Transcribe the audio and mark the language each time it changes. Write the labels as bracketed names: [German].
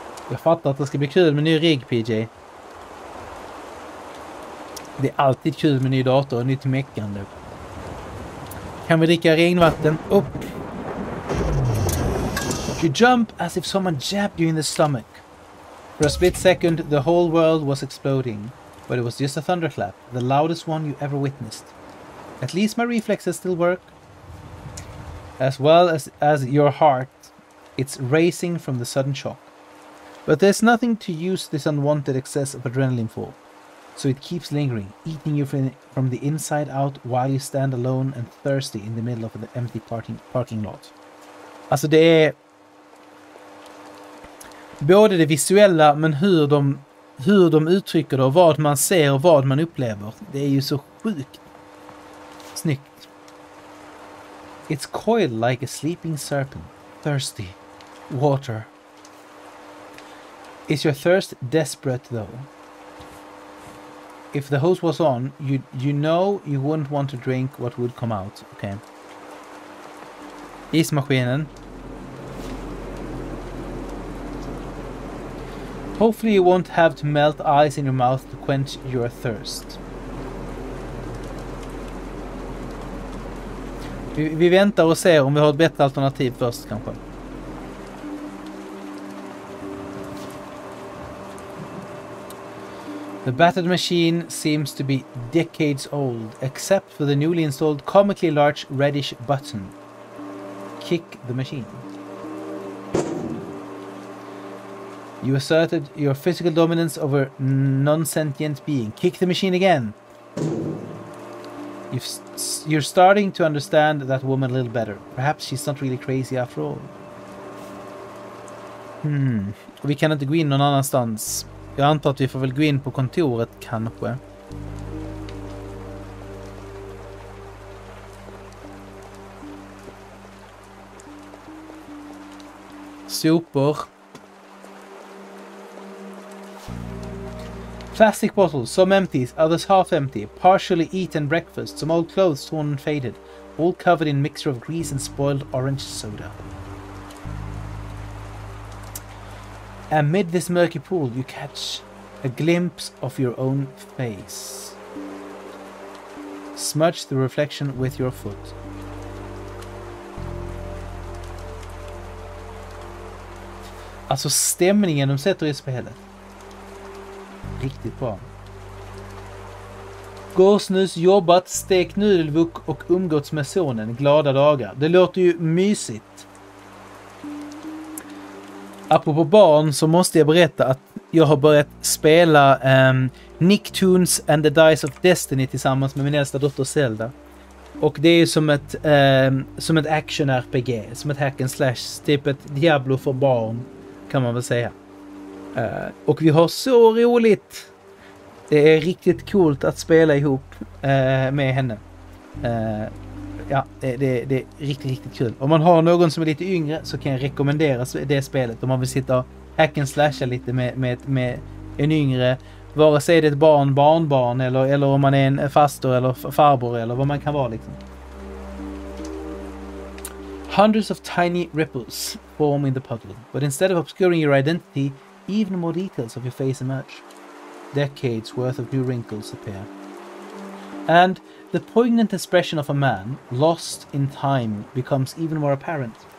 [Swedish] Jag fattar att det ska bli kul med ny rigg, PJ. Det är alltid kul med ny dator och nytt meckande. Kan vi dricka regnvatten? Upp! [English] You jump as if someone jabbed you in the stomach. For a split second, the whole world was exploding. But it was just a thunderclap, the loudest one you ever witnessed. At least my reflexes still work. As well as your heart, it's racing from the sudden shock. But there's nothing to use this unwanted excess of adrenaline for. So it keeps lingering, eating you from the inside out while you stand alone and thirsty in the middle of the empty parking lot. [Swedish] Alltså det är både det visuella men hur de uttrycker det och vad man ser och vad man upplever. Det är ju så sjukt snyggt. [English] It's coiled like a sleeping serpent, thirsty, water. Is your thirst desperate though? If the hose was on, you know you wouldn't want to drink what would come out. Okay. Ismaskinen. Hopefully you won't have to melt ice in your mouth to quench your thirst. [Swedish] Vi väntar och ser om vi har ett bättre alternativ först kanske. [English] The battered machine seems to be decades old, except for the newly installed comically large reddish button. Kick the machine. You asserted your physical dominance over non-sentient being. Kick the machine again. You're starting to understand that woman a little better. Perhaps she's not really crazy after all. [Swedish] Vi kan inte gå in någon annanstans. Jag antar att vi får väl gå in på kontoret kanske. Sopor. [English] Plastic bottles, some empty, others half empty, partially eaten breakfast, some old clothes torn and faded, all covered in mixture of grease and spoiled orange soda. Amid this murky pool, you catch a glimpse of your own face. Smudge the reflection with your foot. [Swedish] Alltså stämningen de sätter i spelet. Riktigt bra. Gåsnus, jobbat, stekt nudelvuck och umgåtts med sonen. Glada dagar. Det låter ju mysigt. Apropå barn så måste jag berätta att jag har börjat spela Nicktoons and the Dice of Destiny tillsammans med min äldsta dotter Zelda. Och det är som ett action-RPG, som ett hack and slash, typ ett Diablo för barn kan man väl säga. Och vi har så roligt. Det är riktigt coolt att spela ihop med henne. Ja, det är riktigt kul. Om man har någon som är lite yngre så kan jag rekommendera det spelet. Om man vill sitta och hack and slasha lite med en yngre, vare sig det är ett barnbarn eller om man är en faster eller farbror eller vad man kan vara liksom. [English] Hundreds of tiny ripples form in the puddle, but instead of obscuring your identity, even more details of your face emerge. Decades worth of new wrinkles appear. And the poignant expression of a man, lost in time, becomes even more apparent.